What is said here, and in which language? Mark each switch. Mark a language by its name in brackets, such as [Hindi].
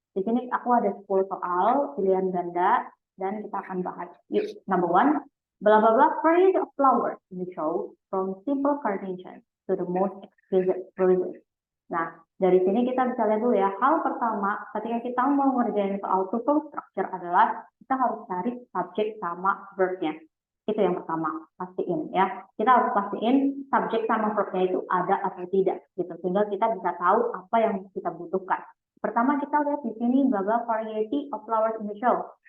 [Indonesian] Di sini aku ada 10 soal pilihan ganda dan kita akan bahas. Yuk, [English] number one, blah blah blah variety of flowers in the show from simple carnation to the most exquisite roses. [Indonesian] Nah, dari sini kita bisa lihat dulu ya. Hal pertama, ketika kita mau ngerjain soal tutorial structure adalah kita harus cari subjek sama verb-nya. Itu yang pertama, pastiin ya. Kita harus pastiin subjek sama verb-nya itu ada atau tidak, gitu. Sehingga kita bisa tahu apa yang kita butuhkan. Pertama kita lihat di sini [English] blah blah variety of flowers in the show.